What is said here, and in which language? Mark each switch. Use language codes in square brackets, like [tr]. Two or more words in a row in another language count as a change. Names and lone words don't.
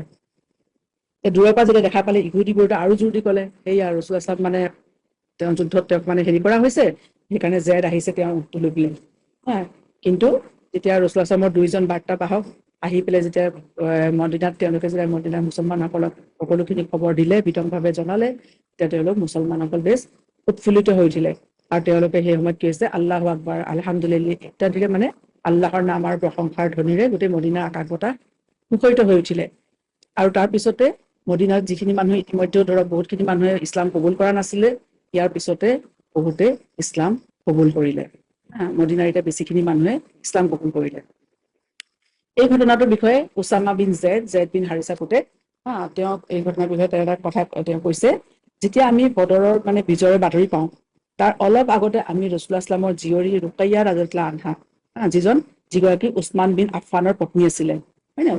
[as] দূৰৰ পৰা যেতিয়া দেখা পালে, ইহুদীবোৰে আৰু জোৰ দি ক'লে, সেয়া ৰাসূলুল্লাহ সাল্লাম মানে তেওঁ যুদ্ধত তেওঁক মানে হেৰি কৰা হৈছে, সেইকাৰণে জাইদ আহিছে তেওঁ উটটো লৈ পেলাই। কিন্তু যেতিয়া ৰাসূলুল্লাহ সাল্লামৰ 2জন বাৰ্তাবাহক আহি পেলাই যেতিয়া মদিনাত, তেওঁলোকে যেতিয়া মদিনাৰ মুছলমানসকলক সকলোখিনি খবৰ দিলে, বিতংভাৱে জনালে, তেতিয়া তেওঁলোক মুছলমানসকল বেছ উৎফুল্লিত হৈ উঠিলে। আৰু তেওঁলোকে সেই সময়ত কি হৈছে, [ar] الله أكبر، الحمد لله [as] ইত্যাদিৰে মানে আল্লাহৰ নাম আৰু প্ৰশংসাৰ ধ্বনিৰে গোটেই মদিনাৰ আকাশ বতাহ মুখৰিত হৈ উঠিলে। আৰু তাৰ পিছতে মদিনাত যিখিনি মানুহে ইতিমধ্যেও ধৰক বহুতখিনি মানুহে ইছলাম কবুল কৰা নাছিলে, ইয়াৰ পিছতে বহুতে ইছলাম কবুল কৰিলে। মদিনাৰ এতিয়া বেছিখিনি মানুহে ইছলাম কবুল কৰিলে। এই ঘটনাটোৰ বিষয়ে উছামা বিন জেদ বিন হাৰিছা সোধে, তেওঁক এই ঘটনাৰ বিষয়ে তেওঁ এটা কথা তেওঁ কৈছে, যেতিয়া আমি বদৰৰ মানে বিজয়ৰ বাতৰি পাওঁ, তাৰ অলপ আগতে আমি ৰাছূলুল্লাহ ইছলামৰ জীয়ৰী ৰুকাইয়া [ar] رضي الله عنها, [as] যিগৰাকী উছমান বিন আফফানৰ পত্নী আছিলে, হয় নে?